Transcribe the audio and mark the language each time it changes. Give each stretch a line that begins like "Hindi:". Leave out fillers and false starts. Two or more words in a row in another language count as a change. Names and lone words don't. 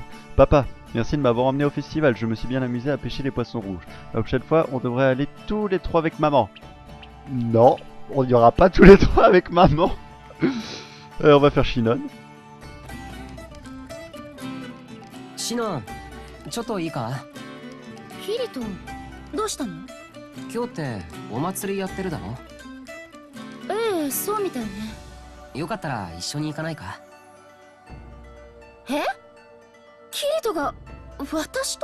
French: Papa, merci de m'avoir emmené au festival. Je me suis bien amusé à pêcher les poissons rouges. La prochaine fois, on devrait aller tous les trois avec maman. Non, on n'y aura pas tous les trois avec maman. On va faire Shinon. Shinon,
Japanese: ちょっといいか？キリト、どうしたの？今日ってお祭りやってるだろ？ええ、そうみたいね。よかったら一緒に行かないか？え？キリトが私と？